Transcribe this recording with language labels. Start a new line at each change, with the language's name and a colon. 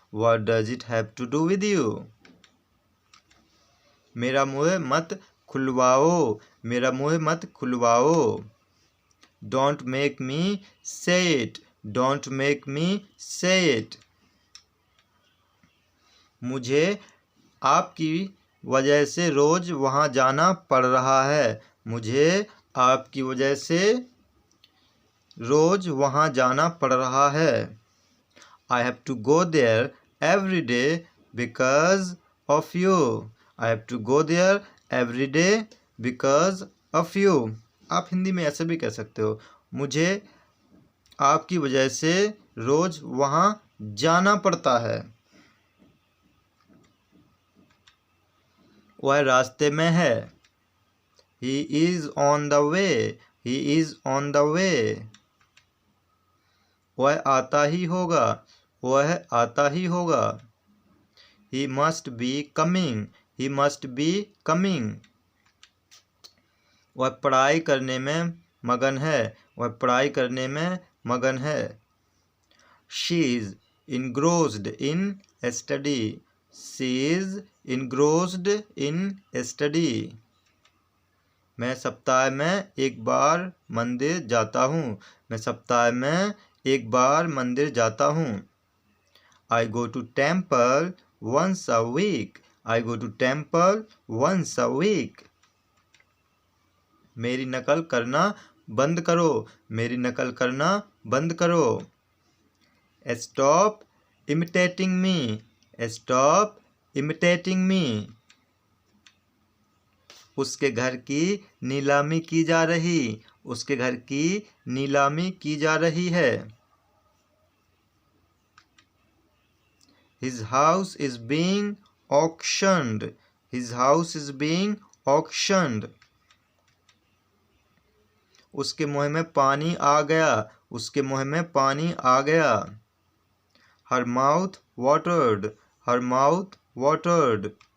English: What does it have to do with you?
Hindi: मेरा मुंह मत खुलवाओ, मेरा मुंह मत खुलवाओ।
English: Don't make me say it, don't make me say it।
Hindi: मुझे आपकी वजह से रोज वहाँ जाना पड़ रहा है, मुझे आपकी वजह से रोज वहाँ जाना पड़ रहा है।
English: I have to go there every day because of you. I have to go there every day because of you.
Hindi: आप हिंदी में ऐसे भी कह सकते हो, मुझे आपकी वजह से रोज वहाँ जाना पड़ता है। वह रास्ते में है।
English: He is on the way. He is on the way.
Hindi: वह आता ही होगा, वह आता ही होगा।
English: He must be coming, he must be coming।
Hindi: वह पढ़ाई करने में मगन है, वह पढ़ाई करने में मगन है।
English: She is engrossed in study, she is engrossed in study।
Hindi: मैं सप्ताह में एक बार मंदिर जाता हूँ, मैं सप्ताह में एक बार मंदिर जाता हूँ।
English: I go to temple once a week, I go to temple once a week।
Hindi: मेरी नकल करना बंद करो, मेरी नकल करना बंद करो।
English: Stop imitating me, stop imitating me।
Hindi: उसके घर की नीलामी की जा रही, उसके घर की नीलामी की जा रही है।
English: His house is being auctioned, his house is being auctioned।
Hindi: उसके मुंह में पानी आ गया, उसके मुंह में पानी आ गया।
English: Her mouth watered, her mouth watered।